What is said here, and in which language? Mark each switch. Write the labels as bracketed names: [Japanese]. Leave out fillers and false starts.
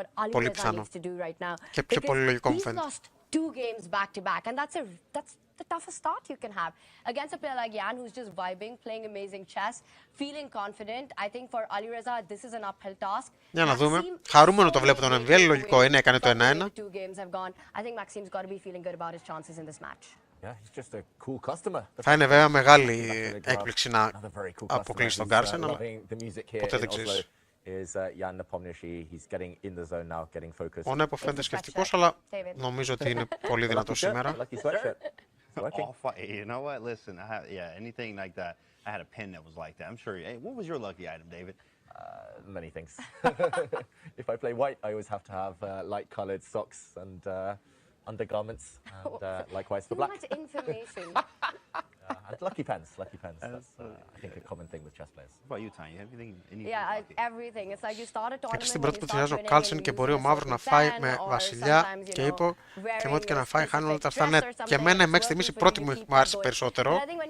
[Greek] Πολύ πιθανό. Και πιο πολύ λογικό μου φαίνεται. [English] 2 games back to back, and that's the toughest start you can have against a player like Jan, who's just vibing, playing amazing chess, feeling confident. I think for Alireza, this is an uphill task. [Greek] Για να δούμε. Χαρούμενο το βλέπω τον MVL, λογικό είναι, έκανε το 1-1. [English] I think Maxime's got to be feeling good about his chances in this match. Yeah, he's just a cool customer. [Greek] Θα είναι βέβαια μεγάλη έκπληξη να αποκλείσει τον Carlsen, αλλά ποτέ δεν ξέρεις. [English] Is Ian Nepomniachtchi. He's getting in the zone now, getting focused. [Greek] Ο Νέπο φαίνεται σκεπτικός, αλλά νομίζω ότι είναι πολύ δυνατός σήμερα. [English] You know what? Listen, anything like that. I had a pen that was like that. I'm sure. Hey, what was your lucky item, David? Many things. If I play white, I always have to have light-colored socks and undergarments, and likewise for black. Too much information. And lucky pens. That's I think a common thing with chess players. What about you, Tanya? Anything? Everything. It's like you start a tournament. [Greek] Εκεί στην πρώτη που ταιριάζει ο Carlsen και μπορεί ο Μαύρο να φάει με Βασιλιά και Ύπο και με ό,τι και να φάει χάνει όλα τα αυτά. Ναι, και εμένα μέχρι στιγμής η πρώτη μου άρεσε περισσότερο.